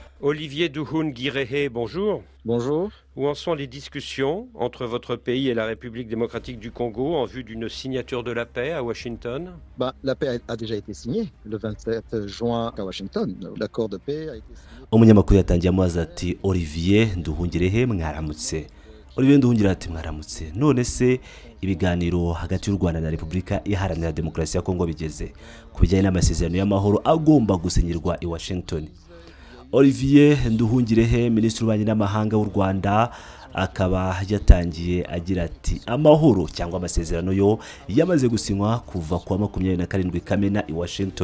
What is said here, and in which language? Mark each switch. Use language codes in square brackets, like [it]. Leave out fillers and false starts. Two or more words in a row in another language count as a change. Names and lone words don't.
[fr] Olivier NDUHUNGIREHE, bonjour. Bonjour. Où en sont les discussions entre votre pays et la République démocratique du Congo en vue d'une signature de la paix à Washington? La paix a déjà été signée le 27 juin à Washington. L'accord de paix a été signé. [rw] Umunyamakuru yatangiye amazi ati Olivier NDUHUNGIREHE mwaramutse. Olivier NDUHUNGIREHE ati mwaramutse. None se ibiganiro hagati y'u Rwanda na Repubulika Iharanira Demokarasi ya Kongo bigeze ku bijyanye n'amasezerano y'amahoro agomba gusinyirwa i Washington. Olivier NDUHUNGIREHE, Minisitiri w'Ububanyi n'Amahanga w'u Rwanda, akaba yatangiye agira ati amahoro cyangwa amasezerano yo yamaze gusinywa kuva kwa 27 Kamena i Washington.